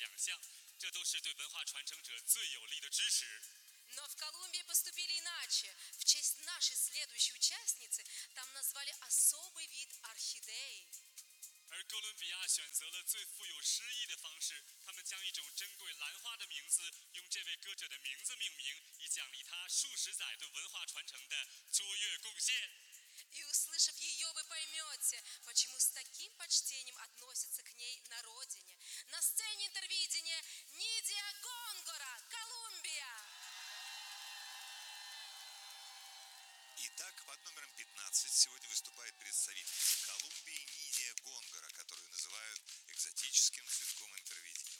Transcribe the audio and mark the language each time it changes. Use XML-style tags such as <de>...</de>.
<zh>一个国家致敬文化贡献者的方式有很多，可以用他的名字命名街道，可以设立纪念馆，可以设立专项的奖项，这都是对文化传承者最有力的支持。</zh> <ru>Но в Колумбии поступили иначе. В честь нашей следующей участницы там назвали особый вид орхидеи.</ru> <zh>而哥伦比亚选择了最富有诗意的方式，他们将一种珍贵兰花的名字用这位歌者的名字命名，以奖励他数十载对文化传承的卓越贡献。</zh> <ru>И услышав ее, вы поймете, почему с таким почтением относятся к ней на родине. На сцене Интервидения Нидия Гонгора, Колумбия. Итак, под номером 15 сегодня выступает представительница Колумбии Нидия Гонгора, которую называют экзотическим цветком Интервидения.</ru>